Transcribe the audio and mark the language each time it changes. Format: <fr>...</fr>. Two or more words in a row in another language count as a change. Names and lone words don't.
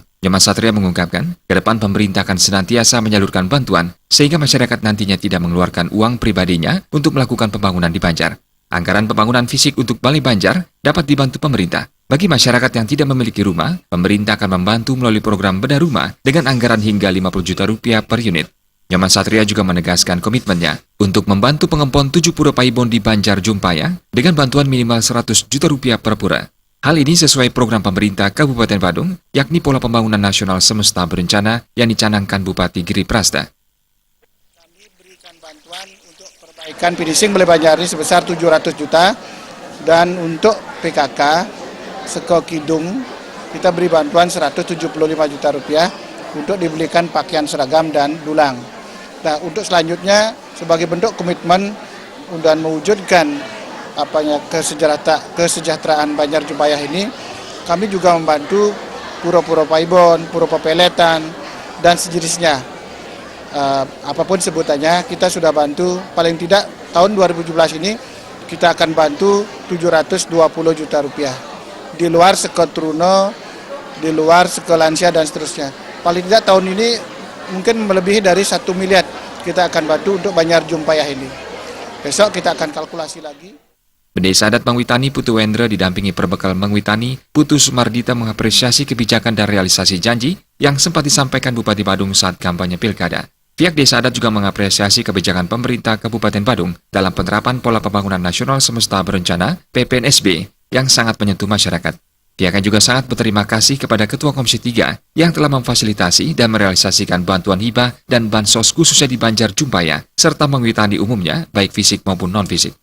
<id>Nyoman Satria mengungkapkan, ke depan pemerintah akan senantiasa menyalurkan bantuan sehingga masyarakat nantinya tidak mengeluarkan uang pribadinya untuk melakukan pembangunan di Banjar. Anggaran pembangunan fisik untuk Balai Banjar dapat dibantu pemerintah. Bagi masyarakat yang tidak memiliki rumah, pemerintah akan membantu melalui program bedah rumah dengan anggaran hingga 50 juta rupiah per unit. Nyoman Satria juga menegaskan komitmennya untuk membantu pengempon 7 pura paibon di Banjar Jumpayah dengan bantuan minimal 100 juta rupiah per pura. Hal ini sesuai program pemerintah Kabupaten Badung, yakni Pola Pembangunan Nasional Semesta Berencana yang dicanangkan Bupati Giripraste. Kami berikan bantuan untuk perbaikan finishing Balai Banjar ini sebesar 700 juta dan untuk PKK sekekidung kita beri bantuan 175 juta rupiah untuk dibelikan pakaian seragam dan dulang. Nah, untuk selanjutnya sebagai bentuk komitmen dan mewujudkan kesejahteraan Banjar Jumpayah ini, kami juga membantu pura-pura paibon, pura peletan dan sejenisnya. Apapun sebutannya, kita sudah bantu paling tidak tahun 2017 ini kita akan bantu 720 juta rupiah. Di luar sekotruno, di luar sekelansia dan seterusnya. Paling tidak tahun ini mungkin melebihi dari 1 miliar kita akan bantu untuk Banjar Jumpayah ini. Besok kita akan kalkulasi lagi. Pendeta adat Mengwitani Putu Wendra didampingi perbekal Mengwitani, Putu Sumardita mengapresiasi kebijakan dan realisasi janji yang sempat disampaikan Bupati Badung saat kampanye Pilkada. Pihak desa adat juga mengapresiasi kebijakan pemerintah Kabupaten Badung dalam penerapan Pola Pembangunan Nasional Semesta Berencana (PPNSB) yang sangat menyentuh masyarakat. Pihaknya juga sangat berterima kasih kepada Ketua Komisi 3 yang telah memfasilitasi dan merealisasikan bantuan hibah dan bansos khususnya di Banjar Jumpayah, serta Mengwitani umumnya, baik fisik maupun non-fisik.</id>